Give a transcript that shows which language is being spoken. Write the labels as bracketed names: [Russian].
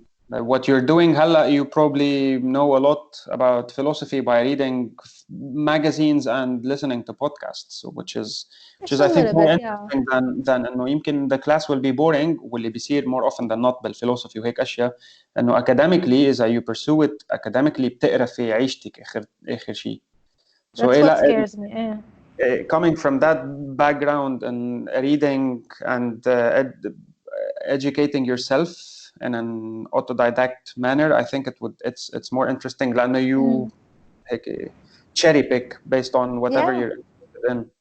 [English] No, what you're doing هلا, you probably know a lot about philosophy by reading magazines and listening to podcasts, which is I think more interesting than [Arabic] إنه يمكن [English] the class will be boring [Arabic] واللي بيصير [English] more often than not [Arabic] بالفلسفي وهيك أشياء. إنه academically إذا [English] you pursue it academically [Arabic] بتقرا في عيشتك آخر شيء. [English] So that's what scares me. Coming from that background and reading and educating yourself in an autodidact manner, I think it's more interesting. لأنه you cherry pick based on whatever you're interested in.